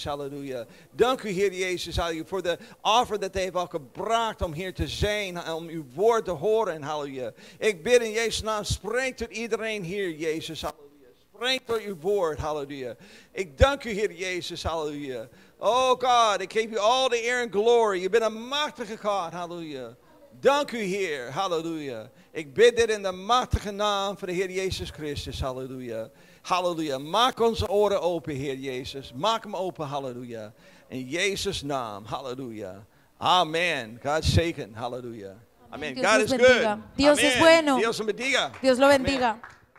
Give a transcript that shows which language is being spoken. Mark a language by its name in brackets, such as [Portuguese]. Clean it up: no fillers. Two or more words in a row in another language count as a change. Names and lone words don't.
[Dutch] Halleluja. Dank u, Heer Jezus. Halleluja. Voor de offer dat hij heeft al gebracht om hier te zijn. Om uw woord te horen. Halleluja. Ik bid in Jezus' naam. Spreek tot iedereen hier, Jezus. Halleluja. Spreek door uw woord, halleluja. Ik dank u, Heer Jezus, halleluja. Oh God, ik geef u [English] all the [Dutch] eer [English] and glory. [Dutch] Je bent een machtige God, halleluja. Dank u, Heer, halleluja. Ik bid dit in de machtige naam van de Heer Jezus Christus, halleluja. Halleluja. Maak onze oren open, Heer Jezus. Maak hem open, halleluja. In Jezus' naam, halleluja. Amen. God zegen, halleluja. Amen. [Spanish] Dios [English] God [Spanish] los [English] is [Spanish] bendiga. [English] good. [Spanish] Dios Amen. es bueno. Dios bendiga. Dios lo bendiga. Amen.